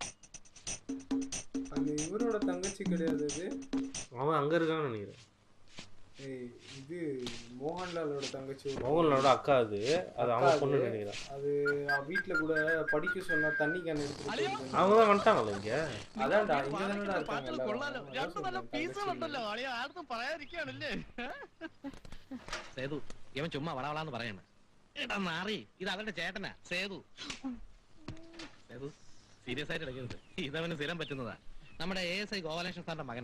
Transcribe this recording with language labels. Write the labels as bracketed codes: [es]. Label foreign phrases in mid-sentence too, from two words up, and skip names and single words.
[ta] அந்த இவரோட தங்கச்சி கிடையாது அது. அவன் அங்கே இருக்கான்னு நினைக்கிறேன். ஏய், இது மோகன்லாலோட தங்கச்சி. மோகன்லாலோட அக்கா அது அவன் பொண்ணு நினைக்கிறேன். அது வீட்டில் கூட படிக்க சொன்னா தண்ணி கேன் எடுத்து அவங்க தான் வந்துட்டாங்களே இங்கே. அதான்டா இங்கே தானடா இருக்காங்க. [ml] സേതു ഇവൻ ചുമ്മാ വളവളാന്ന് പറയണ. എടാ മാറി, ഇത് അവരുടെ ചേട്ടനാ സേതു. സേതു സീരിയസ് ആയിട്ട് എടുക്കരുത്, ഇതവന് സ്ഥിരം പറ്റുന്നതാ. നമ്മുടെ ASI ഗോപാലകൃഷ്ണൻ സാറിന്റെ മകനാ.